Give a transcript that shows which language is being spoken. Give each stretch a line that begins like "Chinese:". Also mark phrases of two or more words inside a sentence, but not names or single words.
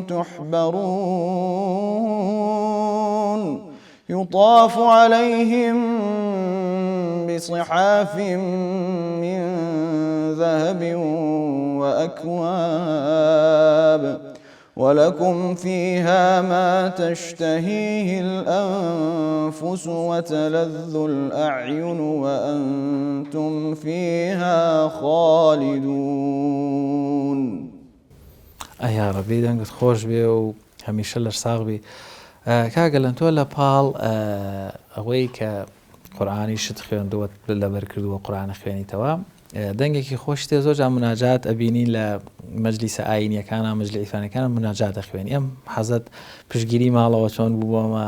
Arabic: تحبرون يطاف عليهم بصحاف من ذهب وأكواب ولكم فيها ما تشتهيه الأنفس وتلذ الأعين وأنتم فيها خالدون يا ربي
Central Kurdish: دەنگت خۆش بێ و هەمیشە لەرساغ بی کاگەلەن تۆ لە پاڵ ئەوەی کە قورآانی شت خوێندەوە لەبەر کردووە قورآنە خوێنیتەوە دەنگێکی خۆش تێ زۆر جا مناجات ئەبینین لە مەجلیسە ئاینیەکانە مەجلیسەکانە مناجات دەخوێنی ئەم حەزت پشتگیری ماڵەوە چۆن بووەمە